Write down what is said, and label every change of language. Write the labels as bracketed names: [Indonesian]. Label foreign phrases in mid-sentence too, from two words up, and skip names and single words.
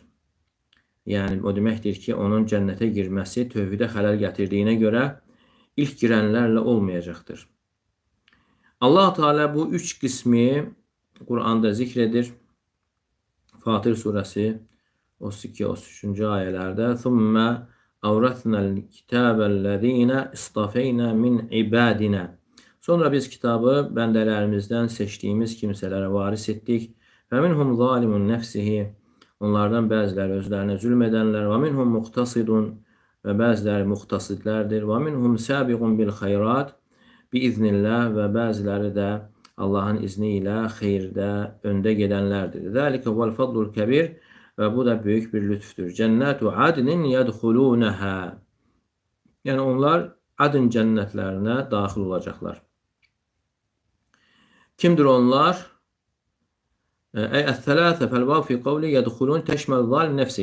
[Azerbaijani] Yəni, o deməkdir ki, onun cənnətə girməsi tövhidə xələl gətirdiyinə görə ilk girənlərlə olmayacaqdır. Allah Teala bu üç qismi Qur'anda zikr edir. Fatir surəsi 32-33-cü ayələrdə [Arabic] ثُمَّ أَوْرَثْنَا الْكِتَابَ الَّذ۪ينَ اِسْتَفَيْنَا مِنْ عِبَادِنَا [Azerbaijani] Sonra biz kitabı bəndələrimizdən seçdiyimiz kimsələrə varis etdik. [Arabic] فَمِنْهُمْ ظَالِمٌ نَفْسِهِ [Azerbaijani] Onlardan bəziləri özlərinə zülm edənlər. [Arabic] وَمِنْهُمْ مُقْتَصِدٌ [Azerbaijani] Və bəziləri muxtasidlərdir. [Arabic] وَمِنْهُمْ سَابِقٌ بِالْخَيْرَاتِ بِإِذْنِ [Azerbaijani] Və bəziləri də Allahın izni ilə xeyirdə öndə gedənlərdir. [Arabic] ذَلِكَ وَالْفَضْلُ الْكَبِيرِ [Azerbaijani] Və bu da böyük bir lütfdür. [Arabic] جنات عدن يدخلونها [Azerbaijani] Yəni onlar adın cənnətlərinə daxil olacaqlar. Kimdir onlar? [Arabic] الثلاثة فالواو في قول يدخلون تشمل ظالم نفسه.